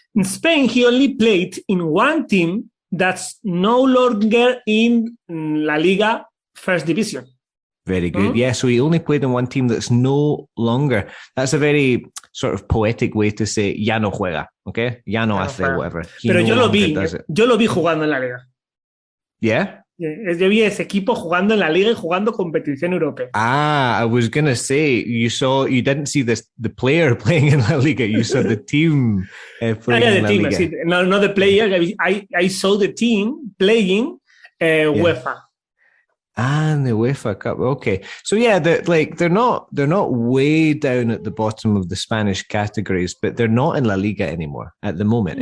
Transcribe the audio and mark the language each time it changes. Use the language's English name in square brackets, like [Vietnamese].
[English] In Spain, he only played in one team that's no longer in La Liga First Division. Very good. Mm-hmm. Yeah, so he only played in one team that's no longer. That's a very sort of poetic way to say [Spanish] ya no juega, [English] okay? [Spanish] Ya no hace whatever. Pero yo lo vi jugando en la Liga. [English] Yeah? [Spanish] Yo vi ese equipo jugando en la Liga y jugando competición europea. [English] Ah, I was going to say, you didn't see the player playing in La Liga, you saw the team playing in La Liga. [Spanish] Sí. [English] No the player, I saw the team playing UEFA. And the UEFA Cup. Okay. So yeah, they're not way down at the bottom of the Spanish categories, but they're not in La Liga anymore at the moment.